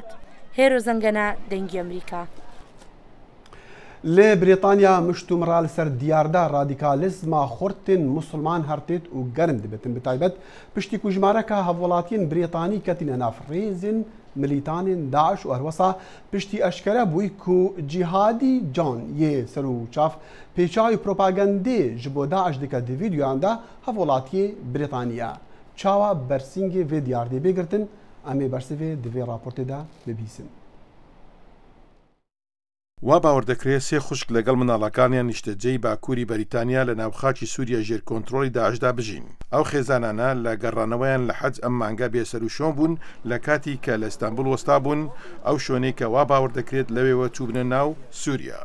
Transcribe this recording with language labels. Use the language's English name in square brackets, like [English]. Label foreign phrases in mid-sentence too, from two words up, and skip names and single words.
[Central Kurdish] هێرۆ زەنگەنە دەنگی ئەمریکا. [Kurdish] لێ بریتانیا مشتومڕال سەر دیاردا ڕادیکالیزما خورتن مسلمان هەرتێت و گەرم دەبێتن بتایبەت پشتی کوژمارەکە هەڤوڵاتیان بریتانی کەتینە نافڕێزن ملیتانên داعش û herwesa piştî eşkere bûyî ku cîhadî can yê ser û çav pêçavî propagandê ji bo Daeş dike di vîdyoyan de hevwelatiyê Brîtaniya. Çawa bersîngê vê diyardê bêgirtin, em ê bersivê di vê raportê de bibîsin. [Central Kurdish] وا باوەڕ دەکرێت سێ خوشک لەگەڵ مناڵەکانیان نیشتەجێی باکووری بەریتانیا لە ناوخاکی سووریا ژێر کۆنتڕۆلی داعشدا بژین. ئەو خێزانانە لە گەڕانەوەیان لە حەج ئەم مانگە بێسەر و شۆن بوون لە کاتی کە لە ئیستانبول وەستا بوون، ئەو شوێنەی کە وا باوەڕ دەکرێت لەوێوە چوبنە ناو سووریا.